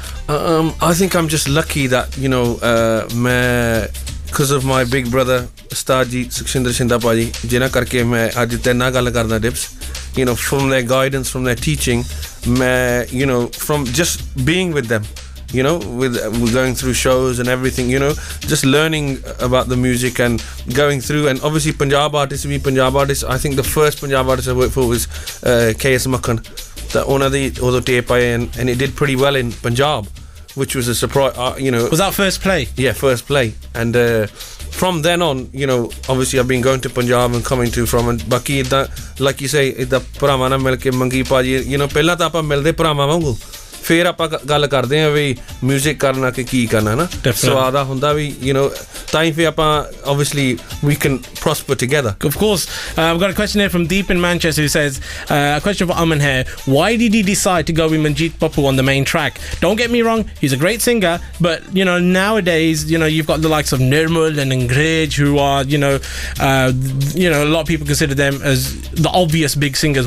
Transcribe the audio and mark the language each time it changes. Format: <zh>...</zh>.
<en>I think I'm just lucky that because of my big brother Ustad ji Sukshinder Shinda Paji,</en> <pa>jina karke main aaj tena gall karda dips,</pa> <en>from their guidance, from their teaching, from just being with them, with going through shows and everything, just learning about the music and going through. And obviously Punjab artists, I think the first Punjab artist I worked for was KS Makhan. That one of the tape and it did pretty well in Punjab, which was a surprise. Was that first play? Yeah, first play. And from then on, obviously I've been going to Punjab and coming to from, and baki like you say,</en> <pa>idda ਭਰਾਵਾਂ ਨਾਲ ਮਿਲ ਕੇ ਮੰਗੀ ਭਾਜੀ, ਪਹਿਲਾਂ ਤਾਂ ਆਪਾਂ ਮਿਲਦੇ ਭਰਾਵਾਂ ਵਾਂਗੂ, ਫਿਰ ਆਪਾਂ ਗੱਲ ਕਰਦੇ ਆਂ ਵੀ ਮਿਊਜ਼ਿਕ ਕਰਨਾ ਕਿ ਕੀ ਕਰਨਾ ਨਾ, ਸਵਾਦ ਆ ਹੁੰਦਾ ਵੀ ਤਾਂ ਹੀ ਫਿਰ ਆਪਾਂ</pa> <en>obviously we can prosper together. Of course. I've got a question here from Deep in Manchester who says, a question for Aman here, why did he decide to go with Manjeet Pappu on the main track? Don't get me wrong, he's a great singer, but nowadays you've got the likes of Nirmal and Entourage who are a lot of people consider them as the obvious big singers.</en>